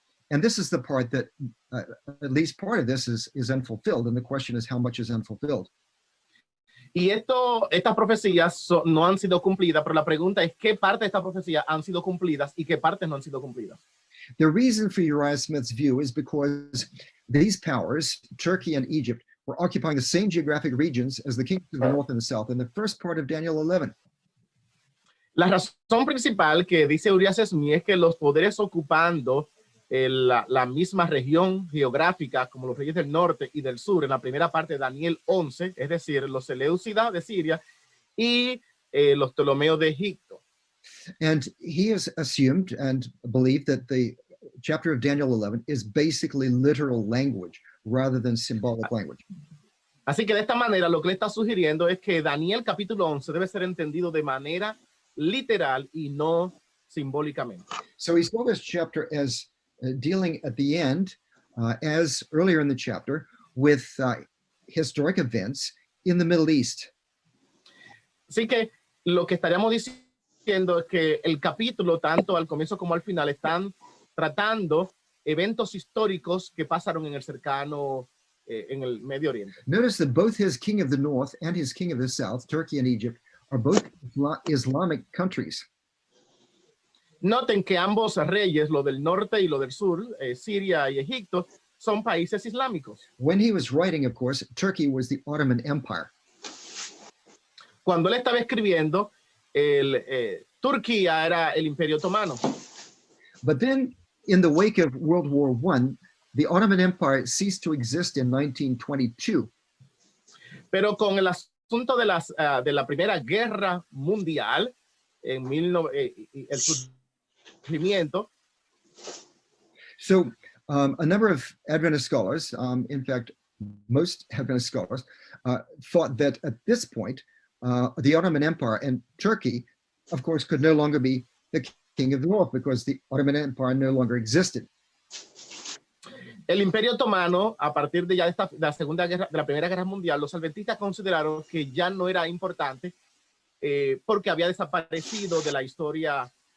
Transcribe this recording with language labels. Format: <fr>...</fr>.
<en>And this is the part that, at least part of this is unfulfilled. And the question is, how much is unfulfilled?</en> <es>Y estas profecías no han sido cumplidas, pero la pregunta es qué parte de esta profecía han sido cumplidas y qué partes no han sido cumplidas.</es> <en>The reason for Uriah Smith's view is because these powers, Turkey and Egypt, were occupying the same geographic regions as the kingdoms of the north and the south in the first part of Daniel 11.</en> <es>La razón principal que dice Uriah Smith es que los poderes ocupando la misma región geográfica como los reyes del norte y del sur en la primera parte de Daniel 11, es decir, los Seleucidas de Siria y los Ptolomeos de Egipto.</es> <en>And he has assumed and believed that the chapter of Daniel 11 is basically literal language rather than symbolic language.</en> <es>Así que de esta manera lo que le está sugiriendo es que Daniel capítulo 11 debe ser entendido de manera literal y no simbólicamente.</es> <en>So he saw this chapter as dealing at the end, as earlier in the chapter, with historic events in the Middle East.</en> <es>Así que lo que estaríamos diciendo es que el capítulo, tanto al comienzo como al final, están tratando eventos históricos que pasaron en el cercano, en el Medio Oriente.</es> <en>Notice that both his king of the north and his king of the south, Turkey and Egypt, are both Islamic countries.</en> <es>Noten que ambos reyes, lo del norte y lo del sur, Siria y Egipto, son países islámicos.</es> <en>When he was writing, of course, Turkey was the Ottoman Empire.</en> <es>Cuando él estaba escribiendo, Turquía era el Imperio Otomano.</es> <en>But then, in the wake of World War I, the Ottoman Empire ceased to exist in 1922.</en> <es>Pero con el asunto de la Primera Guerra Mundial, en el surgimiento.</es> <en>So a number of Adventist scholars, in fact, most Adventist scholars, thought that at this point, the Ottoman Empire and Turkey, of course, could no longer be the king of the north because the Ottoman Empire no longer existed.</en> <es>El Imperio Otomano, a partir de ya de la Segunda Guerra, de la Primera Guerra Mundial, los adventistas consideraron que ya no era importante porque había desaparecido de la historia.</es>